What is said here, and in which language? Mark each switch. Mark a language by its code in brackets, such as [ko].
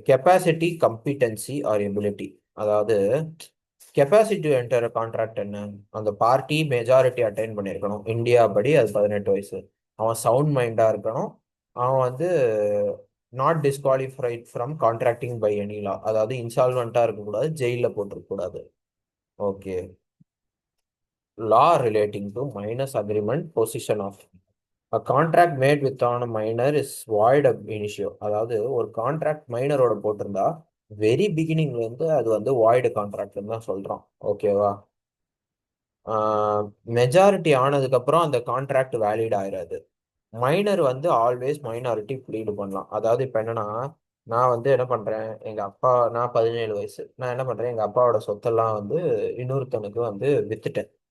[en] Capacity, competency or ability. [ta] அதாவது capacity enter contract என்ன, அந்த பார்ட்டி மெஜாரிட்டி அட்டைன் பண்ணியிருக்கணும். இந்தியா படி அது 18 வயசு. அவன் சவுண்ட் மைண்டா இருக்கணும். அவன் வந்து [en] Not disqualified from contracting by any law. [ta] அதாவது இன்சால்வெண்டா இருக்கக்கூடாது, ஜெயிலில் போட்டிருக்கக்கூடாது. [en] Okay. Law relating to minors agreement position of a contract made with on a minor is void ab initio. [ta] அதாவது ஒரு கான்ட்ராக்ட் மைனரோட போட்டிருந்தா வெரி பிகினிங்ல இருந்து அது வந்து வாய்டு கான்ட்ராக்ட்னு தான் சொல்றோம். ஓகேவா? மெஜாரிட்டி ஆனதுக்கு அப்புறம் அந்த கான்ட்ராக்ட் வேலிட் ஆயிராது. மைனர் வந்து ஆல்வேஸ் மைனாரிட்டி ப்ளீடு பண்ணலாம். அதாவது இப்போ என்னன்னா, நான் வந்து என்ன பண்றேன், நான் 17 வயசு, நான் என்ன பண்றேன், எங்க அப்பாவோட சொத்தெல்லாம் வந்து இன்னொருத்தனுக்கு வந்து வித்துட்டேன்.